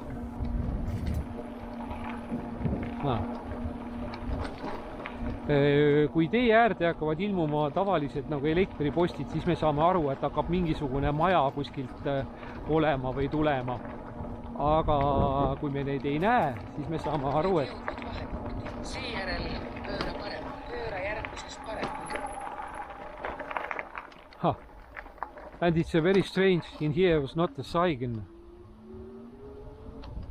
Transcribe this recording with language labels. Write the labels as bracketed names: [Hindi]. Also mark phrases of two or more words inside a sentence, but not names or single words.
[Estonian] Kui tee äärde hakkavad ilmuma tavalised nagu elektripostid, siis me saame aru, et hakkab mingisugune maja kuskilt olema või tulema. Aga kui me neid ei näe, siis me saame aru, et Jõudnud vahepunkti. Seejärel pööra parema. Pööra järgmisest parema. [English] and it's a very strange, in here was not a sign.